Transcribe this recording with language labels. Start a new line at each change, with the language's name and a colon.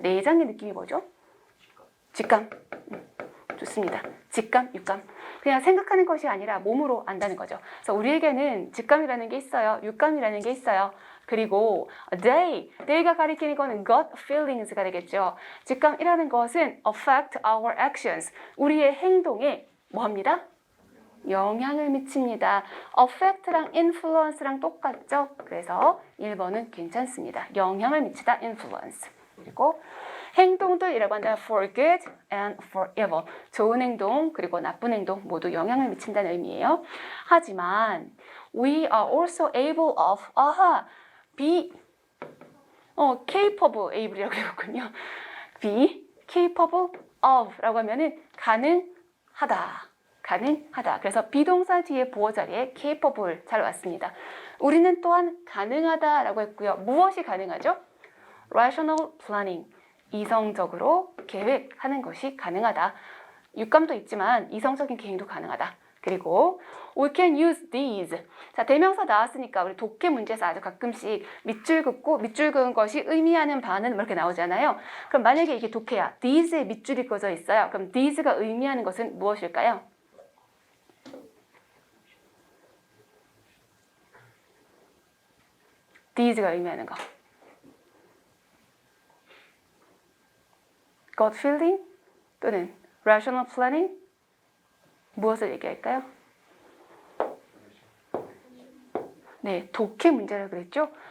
Korean: 내장의 느낌이 뭐죠? 직감. 좋습니다. 직감, 육감. 그냥 생각하는 것이 아니라 몸으로 안다는 거죠. 그래서 우리에게는 직감이라는 게 있어요. 육감이라는 게 있어요. 그리고 day가 가리키는 거는 gut feelings가 되겠죠. 직감이라는 것은
English: affect our actions.
Korean: 우리의 행동에 뭐합니다? 영향을 미칩니다. affect랑 influence랑 똑같죠? 그래서 1번은 괜찮습니다. 영향을 미치다, influence. 그리고 행동들이라고 한다면
English: for good and for evil.
Korean: 좋은 행동 그리고 나쁜 행동 모두 영향을 미친다는 의미예요. 하지만
English: we are also able of be capable able이라고 해봤군요.
Korean: be capable of 라고 하면은 가능하다. 그래서 비동사 뒤에 보어 자리에 capable 잘 왔습니다. 우리는 또한 가능하다라고 했고요. 무엇이 가능하죠? rational planning. 이성적으로 계획하는 것이 가능하다. 육감도 있지만 이성적인 계획도 가능하다. 그리고
English: we can use these.
Korean: 자, 대명사 나왔으니까 우리 독해 문제에서 아주 가끔씩 밑줄 긋고 밑줄 그은 것이 의미하는 바는 이렇게 나오잖아요. 그럼 만약에 이게 독해야. these에 밑줄이 그어져 있어요. 그럼 these가 의미하는 것은 무엇일까요? these가 의미하는 거. gut feeling 또는 rational planning 무엇을 얘기할까요? 네, 독해 문제라고 그랬죠?